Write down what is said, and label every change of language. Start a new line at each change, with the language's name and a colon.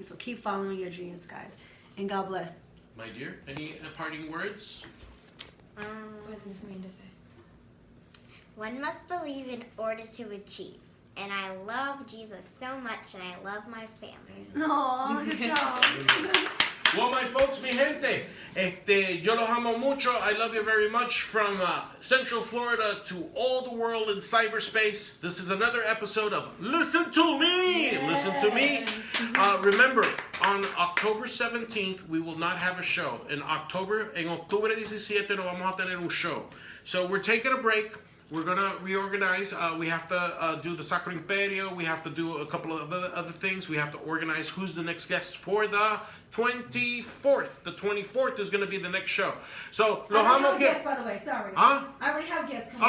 English: So keep following your dreams, guys. And God bless. My dear, any parting words? What does Miss Amanda say? One must believe in order to achieve. And I love Jesus so much, and I love my family. Oh, good job. Well, my folks,
Spanish: mi gente, yo los amo mucho.
English: I love you very much from Central Florida to all the world in cyberspace. This is another episode of Listen to Me. Yeah. Listen to me. Remember, on October 17th, we will not have a show.
Spanish: En octubre 17 no vamos a tener un show.
English: So we're taking a break. We're going to reorganize. We have to do the Sacro Imperio. We have to do a couple of other things. We have to organize who's the next guest for the 24th. The 24th is going to be the next show. So, I already have guests, by the way. Sorry. Huh? I already have guests coming.